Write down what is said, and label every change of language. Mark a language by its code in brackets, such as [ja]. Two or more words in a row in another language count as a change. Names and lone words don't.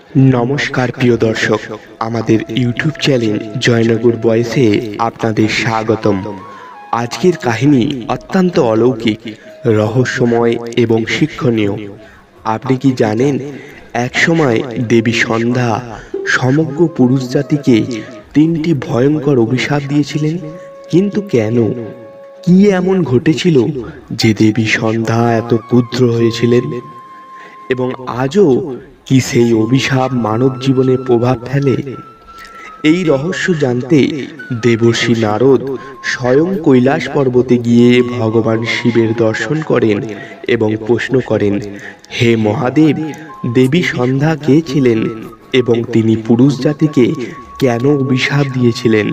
[bn] নমস্কার প্রিয় দর্শক আমাদের ইউটিউব চ্যানেল জয়নগর বয়সে আপনাদের স্বাগতম। আজকের কাহিনী অত্যন্ত অলৌকিক রহস্যময় এবং শিক্ষণীয়। আপনি কি জানেন এক সময় দেবী সন্ধ্যা সমগ্র পুরুষ জাতিকে তিনটি ভয়ংকর অভিশাপ দিয়েছিলেন, কিন্তু কেন কি এমন ঘটেছিল যে দেবী সন্ধ্যা এত ক্রুদ্ধ হয়েছিলেন এবং আজও কি সেই অভিশাপ মানব জীবনে প্রভাব ফেলে? এই রহস্য জানতে দেবর্ষি নারদ স্বয়ং কৈলাস পর্বতে গিয়ে ভগবান শিবের দর্শন করেন এবং প্রশ্ন করেন, হে মহাদেব, দেবী সন্ধ্যা কে ছিলেন এবং তিনি পুরুষ জাতিকে কেন অভিশাপ দিয়েছিলেন?